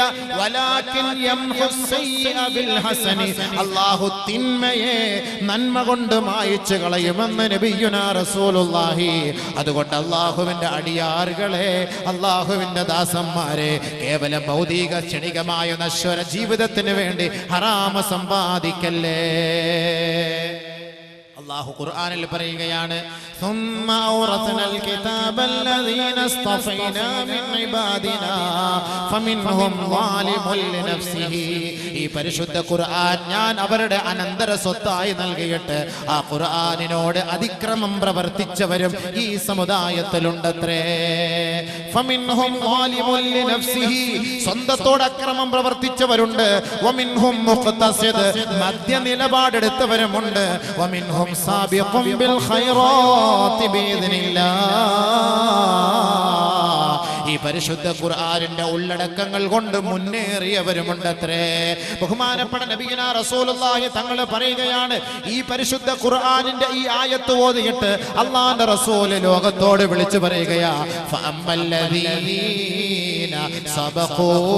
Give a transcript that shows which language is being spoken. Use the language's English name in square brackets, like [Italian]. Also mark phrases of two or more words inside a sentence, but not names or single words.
[Arabic] ولكن يمحو السيئ بالحسن, [Malayalam] അല്ലാഹു തിന്മയെ നന്മ കൊണ്ട് മായ്ച്ചു കളയുമെന്ന് [Arabic] نبينا رسول الله. [Malayalam] അതുകൊണ്ട് അല്ലാഹുവിന്റെ അടിയാറുകളെ, അല്ലാഹുവിന്റെ ദാസന്മാരെ, കേവലം ഭൗതിക ക്ഷണികമായ നശ്വര ജീവിതത്തിന് വേണ്ടി ഹറാമ സമ്പാദിക്കല്ലേ. അല്ലാഹു ഖുർആനിൽ പറയുകയാണ്, [Arabic] ثم أورثنا الكتاب الذين اصطفينا من عبادنا فمنهم ظالم لنفسه. [Malayalam] ഈ പരിശുദ്ധ ഖുർആൻ ഞാൻ അവരുടെ അനന്തര സ്വത്തായി നൽകിയിട്ട് ആ ഖുർആനിനോട് അതിക്രമം പ്രവർത്തിച്ചവരും ഈ സമുദായത്തിലുണ്ടത്രേ. [Arabic] فمنهم ظالم لنفسه, [Malayalam] സ്വന്തത്തോട് അക്രമം പ്രവർത്തിച്ചവരുണ്ട്. [Arabic] ومنهم مقتصد, [Malayalam] മധ്യ നിലപാടെടുത്തവരുമുണ്ട്. [Arabic] ومنهم سابق بالخيرات بإذن الله. [Malayalam] ഈ പരിശുദ്ധ ഖുർആനിന്റെ ഉള്ളടക്കങ്ങൾ കൊണ്ട് മുന്നേറിയവരുമുണ്ടത്രേ. ബഹുമാനപ്പെട്ട [Arabic] نبينا رسول الله [Malayalam] തങ്ങൾ പറയുകയാണ്, ഈ പരിശുദ്ധ ഖുർആനിന്റെ ഈ ആയത്ത് ഓതിയിട്ട് അല്ലാഹുവിന്റെ റസൂൽ ലോകത്തോട് വിളിച്ചു പറയുകയാ, [Arabic] فأما الذين سبقوا,